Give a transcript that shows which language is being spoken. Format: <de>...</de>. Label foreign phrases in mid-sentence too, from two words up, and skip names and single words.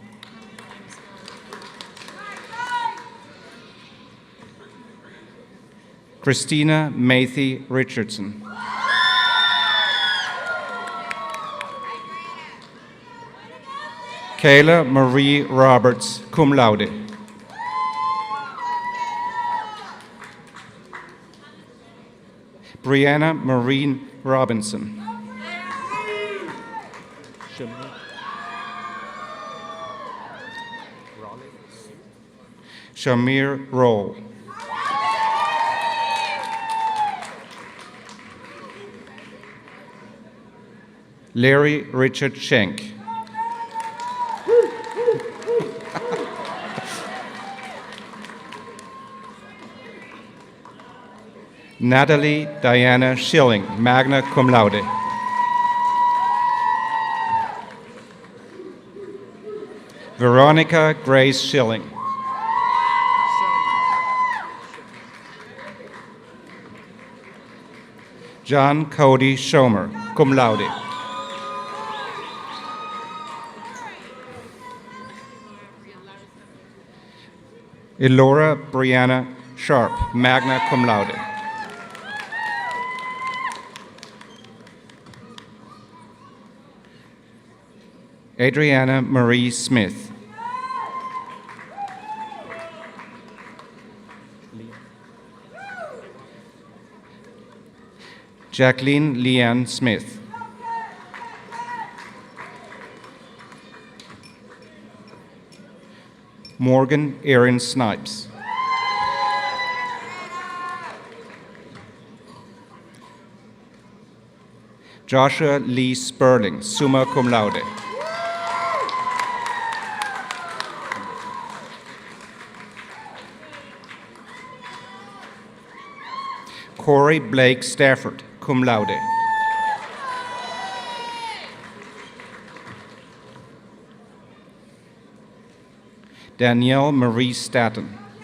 <en>Christina Mathy Richardson. Kayla Marie Roberts,</en> <la>cum laude.</la> <en>Brianna Maureen Robinson. Shamir Roll. Larry Richard Schenk. Natalie Diana Schilling,</en> <la>magna cum laude.</la> <en>Veronica Grace Schilling. John Cody Schomer,</en> <la>cum laude.</la> <en>Elora Brianna Sharp,</en> <la>magna cum laude.</la> <en>Adriana Marie Smith. Jacqueline Leanne Smith. Morgan Erin Snipes. Joshua Lee Sperling,</en> <la>summa cum laude.</la> <en>Corey Blake Stafford,</en> <la>cum laude.</la> <en>Danielle Marie Staton.</en>